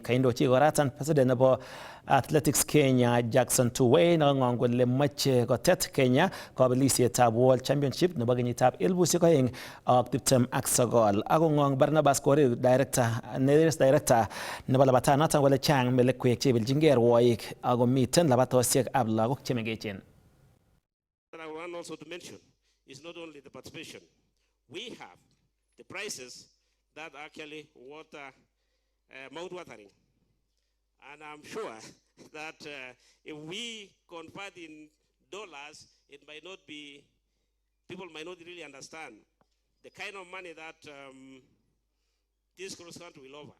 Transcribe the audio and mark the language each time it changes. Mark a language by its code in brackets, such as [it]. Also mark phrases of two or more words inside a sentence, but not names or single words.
[kln] Kaindochi koratan president nebo Athletics Kenya Jackson Tuwei nang'ong kole moche kotet Kenya kabelisietab World Championship nebo kenyitab 2029. Akong'ong Barnabas Korir director nebo labatanoton kole chang melekwek chebeljingei rwoik ako miten labatosiek ab lagok chemengechen. [en] That I want also to mention is not only the participation. We have the prices that actually mouth-watering. And I'm sure that if we convert in dollars, it might not be, people might not really understand the kind of money that this cross country will offer.